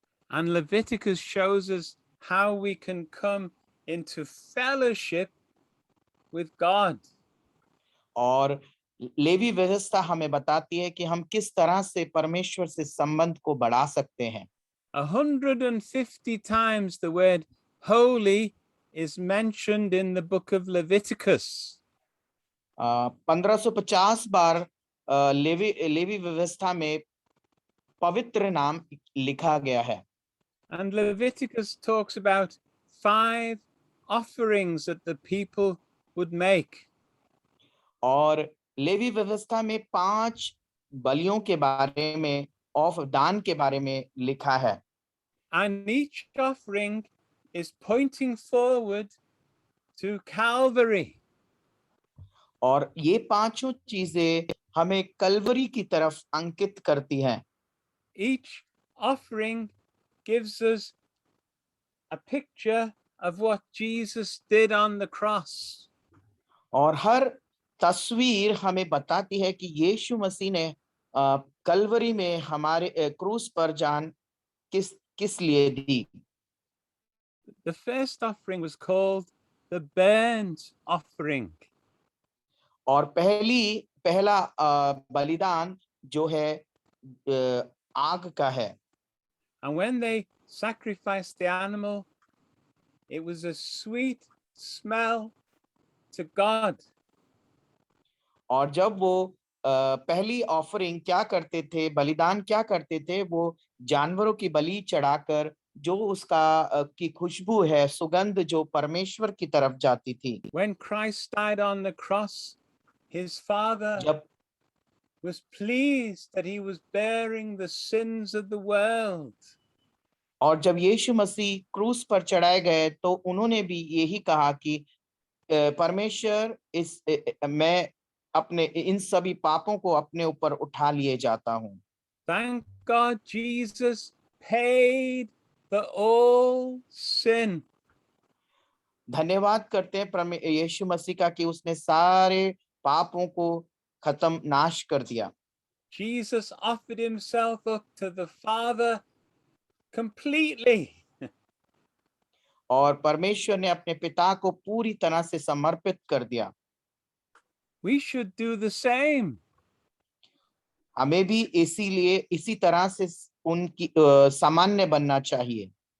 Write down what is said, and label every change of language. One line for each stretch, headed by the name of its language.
English: And Leviticus shows us how we can come into fellowship with God.
Hindi: और levy व्यवस्था हमें बताती है कि हम किस तरह से परमेश्वर से संबंध को बढ़ा सकते हैं.
English: 150 times the word holy is mentioned in the book of Leviticus.
Hindi: 1550 bar levy व्यवस्था में पवित्र नाम लिखा गया है.
English: And Leviticus talks about 5 offerings that the people would make.
Hindi: और लेवी व्यवस्था में 5 बलियों के बारे में ऑफ दान के बारे में लिखा है.
English: And each offering is pointing forward to Calvary.
Hindi: और ये पांचों चीजें हमें कलवरी की तरफ अंकित करती हैं.
English: Each offering gives us a picture of what Jesus did on the cross.
Hindi: और हर तस्वीर हमें बताती है कि यीशु मसीह ने कलवरी में हमारे क्रूस पर जान किस लिए दी.
English: The first offering was called the burnt offering.
Hindi: और पहला बलिदान जो है आग का है.
English: And when they sacrificed the animal, it was a sweet smell to God.
Hindi: और जब वो पहली ऑफरिंग क्या करते थे, बलिदान क्या करते थे, वो जानवरों की बलि चढ़ाकर जो उसका की खुशबू है, सुगंध जो परमेश्वर की तरफ जाती थी।
English: When Christ died on the cross, his Father
Hindi: जब
English: was pleased that he was bearing the sins of the world.
Hindi: और जब यीशु मसीह क्रूस पर चढ़ाए गए तो उन्होंने भी यही कहा कि परमेश्वर मैं अपने इन सभी पापों को अपने ऊपर उठा लिए जाता हूँ।
English: Thank God Jesus paid for all sin.
Hindi: धन्यवाद करते हैं यीशु मसीह का कि उसने सारे पापों को खत्म नाश कर दिया।
English: Jesus offered himself up to the Father completely.
Hindi: और परमेश्वर ने अपने पिता को पूरी तरह से समर्पित कर दिया।
English: We should do the same.
Hindi: हमें भी इसीलिए इसी तरह से उनकी सामान्य बनना चाहिए।